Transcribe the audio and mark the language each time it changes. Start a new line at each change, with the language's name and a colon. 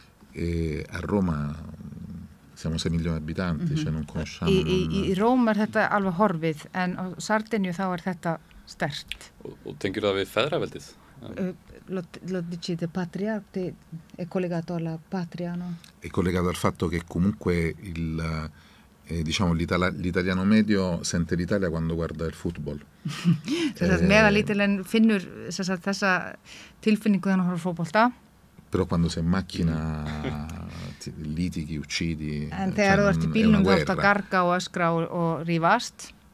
Italian: E a Roma siamo 6 milioni di abitanti, cioè non conosciamo...
Icelandic: Í Róm þetta alveg horfið, en á Sardegnu þá þetta sterkt. Og tengir það við feðraveldið?
Italian: Lo dici di patria, è collegato alla patria, no? È collegato al fatto che comunque diciamo l'italiano medio sente l'Italia quando guarda il football.
Icelandic: Meðalítilinn finnur þessa tilfinningu þegar hann horfir á fótbolta.
Italian: Però quando sei in macchina litighi, uccidi,
Icelandic: þegar þú ert í bílnum þú ert að garga og öskra og rífast.